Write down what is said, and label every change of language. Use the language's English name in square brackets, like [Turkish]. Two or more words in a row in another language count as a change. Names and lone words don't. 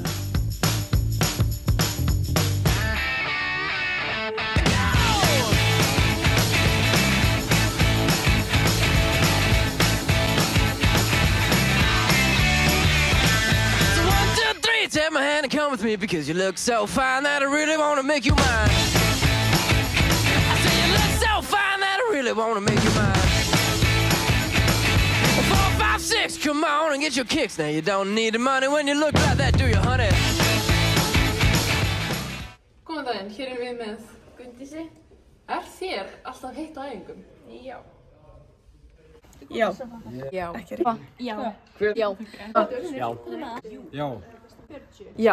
[English] So 1, 2, 3, take my hand and come with me, because you look so fine that I really want to make you mine. I say you look so fine that I really want to make you mine. 4, 5, 6, come on and get your kicks. Now you don't need the money when you look like that, do you, honey? [Icelandic] Góðan daginn, hér erum við með Gunndísi. Er þér alltaf heitt á æfingum? Já. Já. Já. Ekki rétt. Já. Já. Já. Já.